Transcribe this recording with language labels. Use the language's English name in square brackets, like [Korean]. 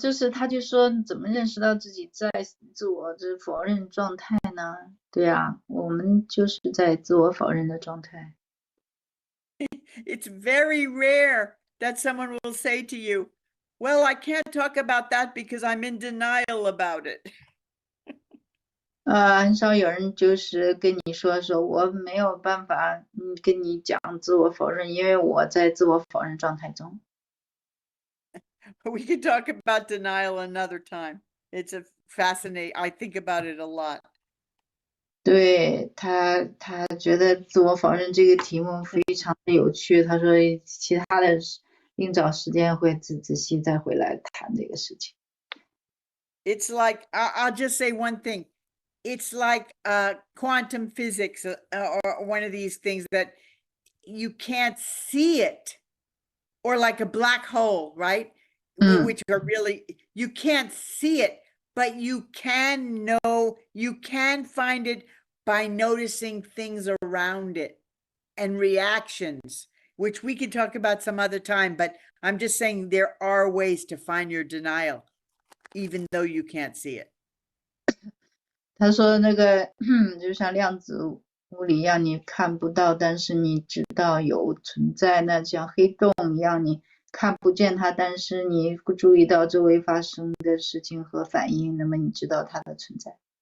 [Chinese] 他就说怎么认识到自己在自我否认状态呢？对啊，我们就是在自我否认的状态。 [English] It's very rare that someone will say to you, well, I can't talk about that because I'm in denial about it. [Chinese] 很少有人就是跟你说我没有办法跟你讲自我否认，因为我在自我否认状态中。 [English] We can talk about denial another time. It's fascinating. I think about it a lot. [Chinese] 对，他觉得自我否认这个题目非常的有趣。他说其他的另找时间会仔细再回来谈这个事情。 [English] It's like, I'll just say one thing. It's like quantum physics or one of these things that you can't see it, or like a black hole, right? Which are really, you can't see it, but you can find it by noticing things around it and reactions, which we can talk about some other time, but I'm just saying there are ways to find your denial, even though you can't see it. [Chinese] 他说那个就像量子物理一样，你看不到，但是你知道有存在。那像黑洞一样，你看不见它，但是你注意到周围发生的事情和反应，那么你知道它的存在。